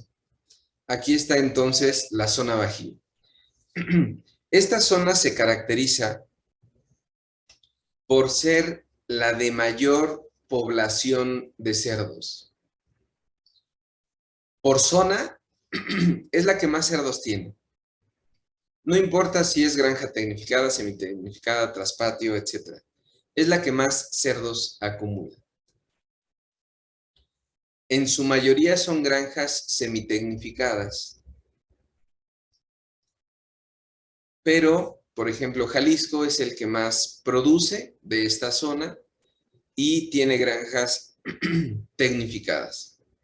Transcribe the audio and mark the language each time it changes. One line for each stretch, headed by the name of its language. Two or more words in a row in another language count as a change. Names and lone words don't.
Spanish: Aquí está entonces la zona Bajío. Esta zona se caracteriza por ser la de mayor población de cerdos. Por zona, es la que más cerdos tiene. No importa si es granja tecnificada, semitecnificada, traspatio, etc. Es la que más cerdos acumula. En su mayoría son granjas semitecnificadas. Pero, por ejemplo, Jalisco es el que más produce de esta zona y tiene granjas tecnificadas.